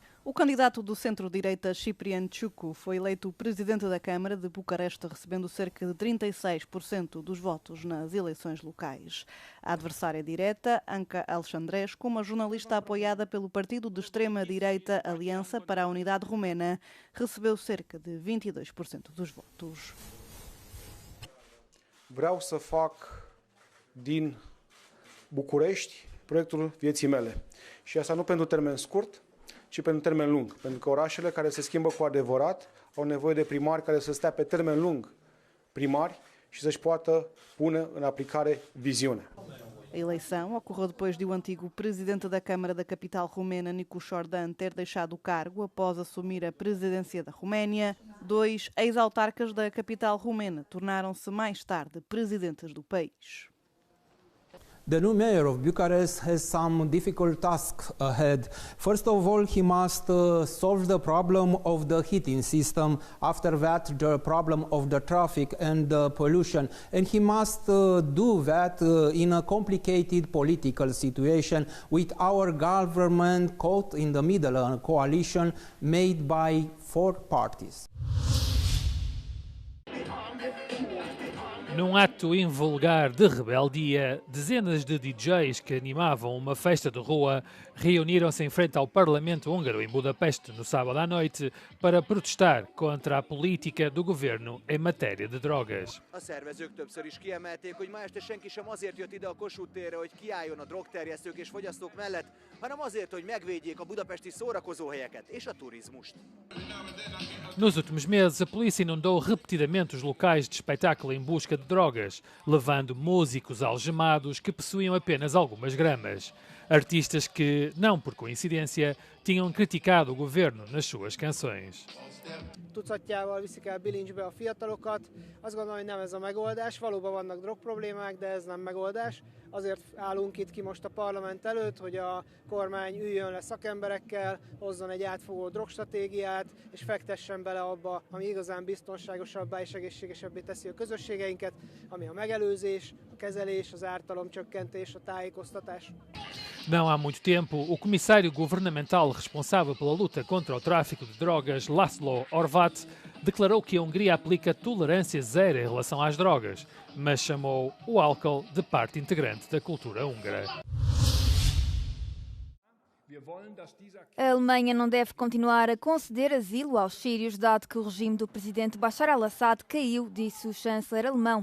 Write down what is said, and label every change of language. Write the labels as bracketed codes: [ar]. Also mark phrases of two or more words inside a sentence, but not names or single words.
[pt] O candidato do centro-direita, Ciprian Ciucu, foi eleito presidente da Câmara de Bucareste, recebendo cerca de 36% dos votos nas eleições locais. A adversária direta, Anca Alexandrescu, uma jornalista apoiada pelo partido de extrema-direita Aliança para a Unidade Romena, recebeu cerca de 22% dos votos. [ro] Vreau să fac din București proiectul vieții mele. Și asta nu pentru termen scurt, ci pentru termen lung. Pentru că orașele care se schimbă cu adevărat au nevoie de primari care să stea pe termen lung primari și să-și poată pune în aplicare viziunea. [pt] A eleição ocorreu depois de o antigo presidente da Câmara da capital romena, Nicu Șordan, ter deixado o cargo após assumir a presidência da Roménia. Dois ex-autarcas da capital romena tornaram-se mais tarde presidentes do país. [en] The new mayor of Bucharest has some difficult tasks ahead. First of all, he must solve the problem of the heating system. After that, the problem of the traffic and the pollution. And he must do that in a complicated political situation with our government caught in the middle, a coalition made by 4 parties. [pt] Num ato invulgar de rebeldia, dezenas de DJs que animavam uma festa de rua reuniram-se em frente ao Parlamento húngaro em Budapeste no sábado à noite para protestar contra a política do governo em matéria de drogas. [hu] A szervezők többször is kiemelték, hogy ma este senki sem azért jött ide a Kossuth térre, hogy kiálljon a drogterjesztők és fogyasztók mellett, hanem azért, hogy megvédjék a budapesti szórakozóhelyeket és a turizmust. [pt] Nos últimos meses, a polícia inundou repetidamente os locais de espetáculo em busca de drogas, levando músicos algemados que possuíam apenas algumas gramas. Artistas que, não por coincidência, tinham criticado o governo nas suas canções. [hu] Tucatjával viszik el bilincsbe a fiatalokat. Azt gondolom, hogy nem ez a megoldás. Valóban vannak drogproblémák, de ez nem megoldás. Azért állunk itt ki most a parlament előtt, hogy a kormány üljön le szakemberekkel, hozzon egy átfogó drogstratégiát, és fektessen bele abba, ami igazán biztonságosabbá és egészségesebbé teszi a közösségeinket, ami a megelőzés, a kezelés, az ártalomcsökkentés, a tájékoztatás. [pt] Não há muito tempo, o comissário governamental responsável pela luta contra o tráfico de drogas, Laszlo Horváth, declarou que a Hungria aplica tolerância zero em relação às drogas, mas chamou o álcool de parte integrante da cultura húngara. A Alemanha não deve continuar a conceder asilo aos sírios, dado que o regime do presidente Bashar al-Assad caiu, disse o chanceler alemão.